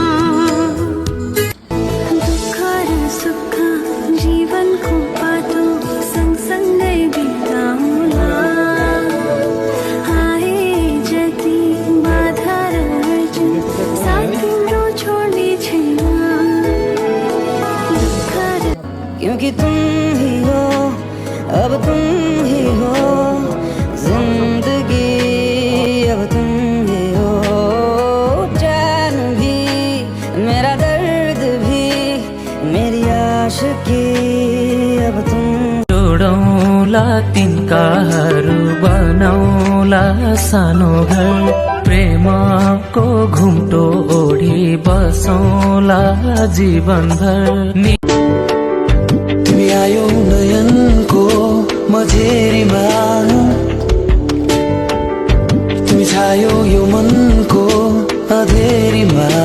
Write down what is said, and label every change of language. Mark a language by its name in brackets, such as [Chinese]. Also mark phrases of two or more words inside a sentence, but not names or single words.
[Nepali] दुःख र सुख जीवनको बाटो सँगसँगै बिताउला। आए जति बाधा र अर्जुन साथ तिम्रो छोड्ने छैन। [Hindi] क्योंकि तुम ही हो, अब तुम ही हो जिंदगी, अब तुम ही हो जान भी, मेरा दर्द भी, मेरी आशिकी, अब तुम। [Nepali] जोडौला तिनकाहरू बनाउला सानो घर, प्रेमको घुम्टो ओढी बसौला जीवनभर। तिमी आयो नयनको मझेरीमा, तिमी छायो यो मनको अँधेरीमा।